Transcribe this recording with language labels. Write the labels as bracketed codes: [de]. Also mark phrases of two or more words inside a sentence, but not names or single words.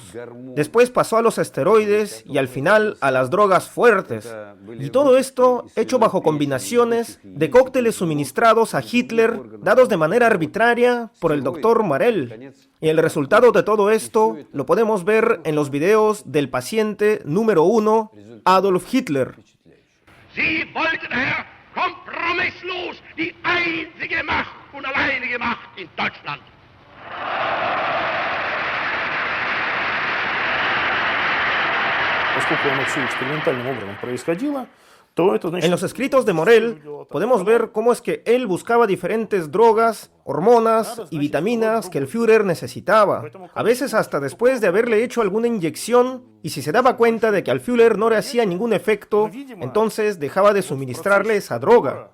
[es] Después pasó a los esteroides y al final a las drogas fuertes. Y todo esto hecho bajo combinaciones de cócteles suministrados a Hitler, dados de manera arbitraria por el doctor Morell. Y el resultado de todo esto lo podemos ver en los videos del paciente número 1, Adolf Hitler. [de] Sie wollten, Herr, kompromisslos die einzige Macht und alleinige Macht in Deutschland. [ru] Поскольку оно все экспериментальным образом происходило, то это значит... [es] En los escritos de Morell podemos ver cómo es que él buscaba diferentes drogas, hormonas y vitaminas que el Führer necesitaba. A veces hasta después de haberle hecho alguna inyección, y si se daba cuenta de que al Führer no le hacía ningún efecto, entonces dejaba de suministrarle esa droga.